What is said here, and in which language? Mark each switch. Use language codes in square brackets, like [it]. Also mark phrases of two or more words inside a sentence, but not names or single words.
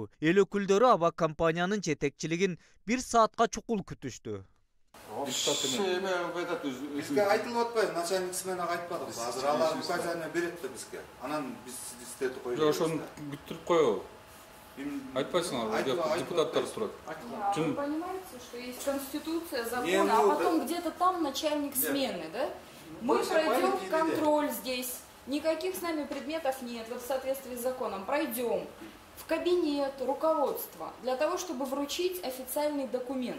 [ky] Эл өкүлдөрү аба компаниянын жетекчилигин 1 саатка чукул күтүштү. Бизге айтылып атпайбы, [ru] начальник сменага [ky] айтпадык. Азыр алар указание берет да бизге. Анан биз истетип коебуз. Жок, ошону күттүрүп коебу. Айтпайсыңар, депутаттар турат. [ru] Вы понимаете, что есть конституция, закон, а потом где-то там начальник смены, да? Мы пройдем контроль здесь. Никаких с нами предметов нет, вот в соответствии с законом. Пройдем в кабинет руководства для того, чтобы вручить официальный документ.